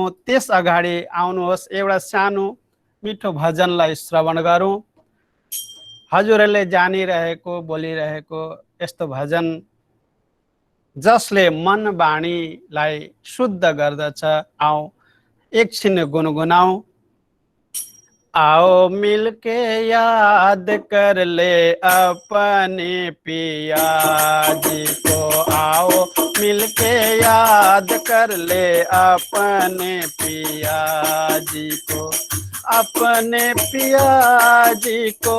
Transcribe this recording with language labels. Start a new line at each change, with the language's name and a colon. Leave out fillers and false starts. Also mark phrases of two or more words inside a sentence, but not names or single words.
Nepali: त्यस अगाडि आउनुहोस् एउटा सानो मिठो भजनलाई श्रवण गरौँ। हजुरहरूले जानिरहेको बोलिरहेको यस्तो भजन जसले मन वाणीलाई शुद्ध गर्दछ।
Hindi: आओ एकछिन गुनगुनाऊ। आओ मिलके याद कर ले अपने पिया जी को, आओ मिलके याद कर ले अपने पिया जी को, अपने पिया जी को,